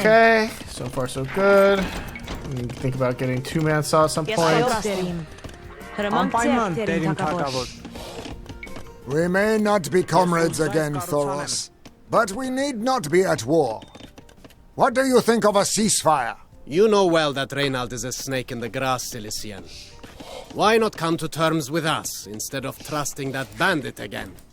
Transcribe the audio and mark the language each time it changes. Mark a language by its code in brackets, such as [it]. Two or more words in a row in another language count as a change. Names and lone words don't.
[en] Okay, so far so good. We can think about getting 2-man saw at some [hy] Ես [en] point. [hy] այո, Տեր իմ։ Հրամանք Անպայման, ձեռք, Տեր Տեր իմ իմ թագավոր։ թագավոր։ [en] We may not be comrades again, Thoros, but we need not be at war. What do you think of a ceasefire? You know well that Reynald is a snake in the grass, Cilician. Why not come to terms with us instead of trusting that bandit again?